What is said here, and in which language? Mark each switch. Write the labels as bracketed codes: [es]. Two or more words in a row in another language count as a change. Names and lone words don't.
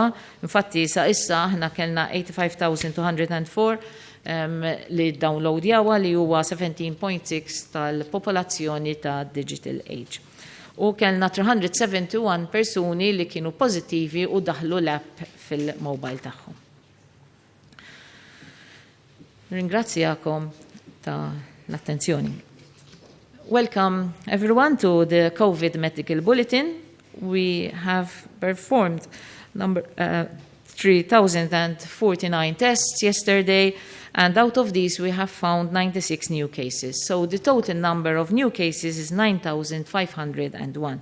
[mt] Infatti sa issa aħna kellna 85,204 li downloadjawha li huwa 17.6 tal-popolazzjoni ta' digital age. U kellna 371 persuni li kienu pożittivi u daħlu l-app fil-mobile tagħhom. Ringrazzjakom ta' l-attenzjoni. [en] Welcome everyone to the COVID Medical Bulletin. We have performed 3,049 tests yesterday, and out of these we have found 96 new cases. So the total number of new cases is 9,501.